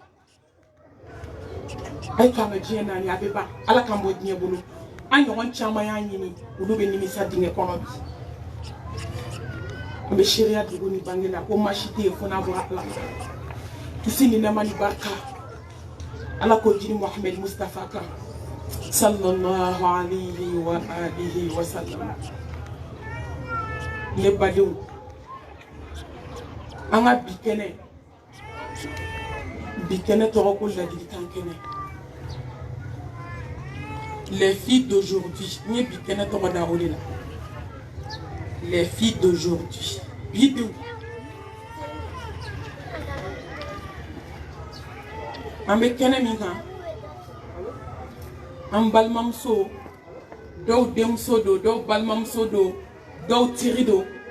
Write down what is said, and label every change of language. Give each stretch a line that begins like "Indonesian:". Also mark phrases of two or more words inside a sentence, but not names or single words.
Bambara: a ye to an ka diɲɛ naani a bɛ ban ala k'an bɔ diɲɛ bolo an ɲɔgɔn caman y'a ɲini olu bɛ nimisa dingɛ kɔnɔ bi an bɛ seereya dugu ni bange la ko maa si tɛ yen fo n'a bɔra ala kisi ni nɛɛma ni barika ala k'o jiri muhammed mustafa kan
Arabic: صلى الله عليه وعلى آله وسلم
Bambara: ne badenw an ka bi kɛnɛ tɔgɔ ko ladilikan kɛnɛ
French: les filles d'aujourd'hui
Bambara: ni bi kɛnɛ tɔgɔ da o de la
French: les filles d'aujourd'hui
Bambara: bidenw an bɛ kɛnɛ min kan an balimamuso dɔw denmuso don dɔw balimamuso don dɔw teri don